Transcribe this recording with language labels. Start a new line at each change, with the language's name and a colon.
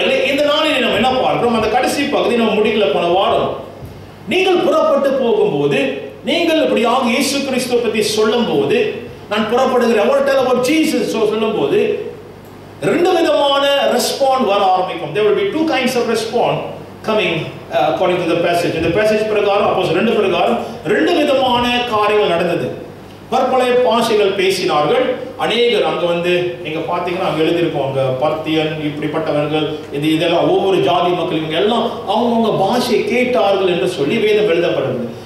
Tamil: இந்த நாளில் நம்ம என்ன பார்க்கிறோம்? அந்த கடைசி பகுதி நம்ம முடிக்கல போன வாரம். நீங்கள் புறப்பட்டு போகும்போது, நீங்கள் இப்படியாக இயேசு கிறிஸ்துவை பற்றி சொல்லும் போது, நான் புறப்படுகிறேன் சொல்லும் போது ரெண்டு விதமான ரெஸ்பாண்ட் வர ஆரம்பிக்கும்.
English: There will be two kinds of response coming according to the passage.
Tamil: இந்த passage பிரகாரம் அப்போஸ் 2 பிரகாரம் ரெண்டு விதமான காரியங்கள் நடந்தது. பற்பல பாஷைகள் பேசினார்கள். அநேகர் அங்க வந்து நீங்க பாத்தீங்கன்னா அங்க எழுதியிருக்கோம், அங்க பர்த்தியன் இப்படிப்பட்டவர்கள் இதெல்லாம் ஒவ்வொரு ஜாதி மக்கள் இவங்க எல்லாம் அவங்கவுங்க பாஷையை கேட்டார்கள் என்று சொல்லி வேதம் எழுதப்படுது.